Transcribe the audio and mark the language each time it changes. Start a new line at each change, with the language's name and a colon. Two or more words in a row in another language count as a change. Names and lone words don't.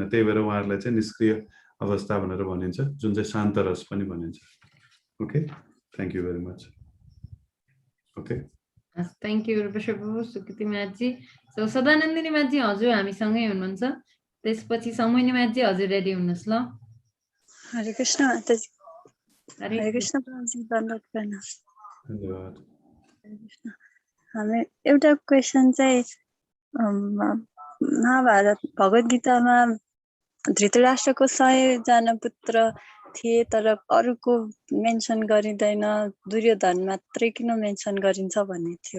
Nepali: त्यही भएर उहाँहरुलाई चाहिँ निष्क्रिय अवस्था भनेर भनिन्छ, जुन चाहिँ शान्त रस पनि भनिन्छ.
English: OK, thank you very much. OK, thank you
Nepali: रूपेश्वर प्रभु, सुकृति माजी. सो सदानन्दिनी माजी हजुर हामीसँगै हुनुहुन्छ. त्यसपछि समयनी माजी हजुर रेडी हुनुहोस् ल. हरे कृष्ण माताजी. हरे कृष्ण प्रभुजी, धन्यवाद गर्न. धन्यवाद. हामी एउटा क्वेशन चाहिँ महाभारत भगवद गीतामा धृतराष्ट्रको 100 जना पुत्र थिए, तर अरूको मेन्सन गरिँदैन, दुर्योधन मात्रै किन मेन्सन गरिन्छ भन्ने थियो.